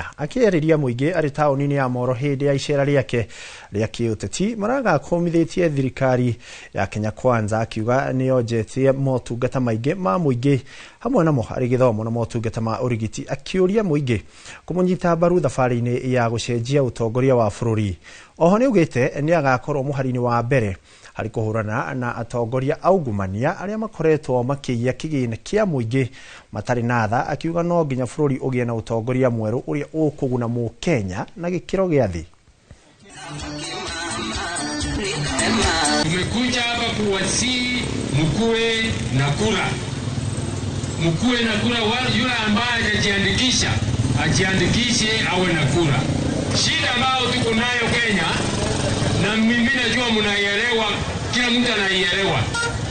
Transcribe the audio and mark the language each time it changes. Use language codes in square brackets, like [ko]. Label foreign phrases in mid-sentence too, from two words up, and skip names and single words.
[ki] Akiyariria muingi ari tauni-ini ya Moro hindi ya icera riake ria kiuteti, Maraga akomithitie thirikari ya Kenya Kwanza akiuga nionjetie motungata maingi ma muingi hamwe namo ari githomo na motungata ma urigiti, akiuria muingi kumunyita mbaru thabari-ini ya gucenjia utongoria wa bururi. Oho ni ugite ni agakorwo muhari-ini wa mbere hari kuhurana na atongoria augumania aria makoretwo makiia kigina kia muingi matari na tha, akiuga no nginya bururi ugie na utongoria mweru uria ukuguna mu Kenya na gikiro gia thi. [sw] Tumekuja hapa kuwasi mkuwe na kura. Mkuwe na kura, yule ambaye hajajiandikisha ajiandikishe awe na kura. Shida ambayo tuko nayo Kenya, na mimi najua mnaielewa, kila mtu anaielewa.